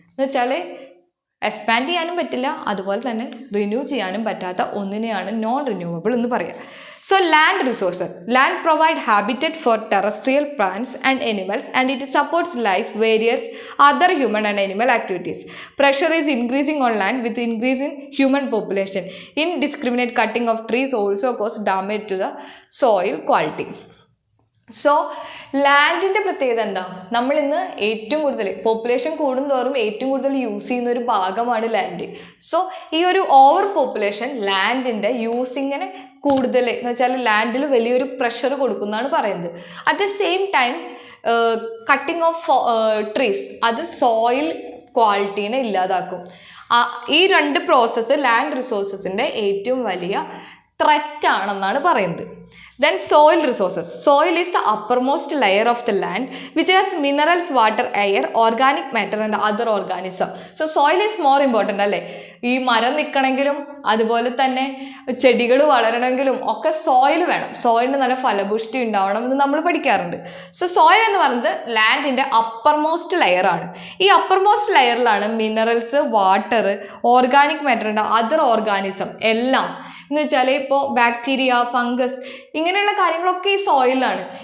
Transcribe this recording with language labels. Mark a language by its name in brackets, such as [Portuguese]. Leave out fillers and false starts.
[Malayalam] എന്ന് വെച്ചാൽ എക്സ്പാൻഡ് ചെയ്യാനും പറ്റില്ല, അതുപോലെ തന്നെ റിന്യൂ ചെയ്യാനും പറ്റാത്ത ഒന്നിനെയാണ് നോൺ റിന്യൂവബിൾ എന്ന് പറയുക. [English] So land resources. Land provide habitat for terrestrial plants and animals and it supports life various other human and animal activities. Pressure is increasing on land with increase in human population. Indiscriminate cutting of trees also cause damage to the soil quality. [Malayalam] So ലാൻഡിൻ്റെ പ്രത്യേകത എന്താ? നമ്മൾ ഇന്ന് ഏറ്റവും കൂടുതൽ population കൂടുന്തോറും ഏറ്റവും കൂടുതൽ use ചെയ്യുന്ന ഒരു ഭാഗമാണ് ലാൻഡ്. സോ ഈ ഒരു ഓവർ പോപ്പുലേഷൻ ലാൻഡിൻ്റെ യൂസിങ്ങിന് കൂടുതൽ എന്ന് വെച്ചാൽ ലാൻഡിൽ വലിയൊരു പ്രഷർ കൊടുക്കുന്നതാണ് പറയുന്നത്. [English] at the same time [Malayalam] cutting of trees അത് സോയിൽ ക്വാളിറ്റീനെ ഇല്ലാതാക്കും. ഈ രണ്ട് പ്രോസസ്സ് ലാൻഡ് റിസോഴ്സസിൻ്റെ ഏറ്റവും വലിയ ത്രെറ്റ് ആണെന്നാണ് പറയുന്നത്. [English] Then soil resources. Soil is the uppermost layer of the land which has minerals, water, air, organic matter and other organisms. So soil is more important അല്ലേ? [Malayalam] ഈ മരം നിൽക്കണമെങ്കിലും അതുപോലെ തന്നെ ചെടികൾ വളരണമെങ്കിലും ഒക്കെ സോയിൽ വേണം. സോയിലിന് നല്ല ഫലപുഷ്ടി ഉണ്ടാവണം എന്ന് നമ്മൾ പഠിക്കാറുണ്ട്. സോ സോയിൽ എന്ന് പറയുന്നത് ലാൻഡിൻ്റെ അപ്പർമോസ്റ്റ് ലെയറാണ്. ഈ uppermost ലെയറിലാണ് minerals, water, organic matter ഉണ്ട്, അതർ ഓർഗാനിസം എല്ലാം എന്ന് വെച്ചാൽ ഇപ്പോൾ ബാക്ടീരിയ, ഫംഗസ് ഇങ്ങനെയുള്ള കാര്യങ്ങളൊക്കെ ഈ സോയിലാണ്.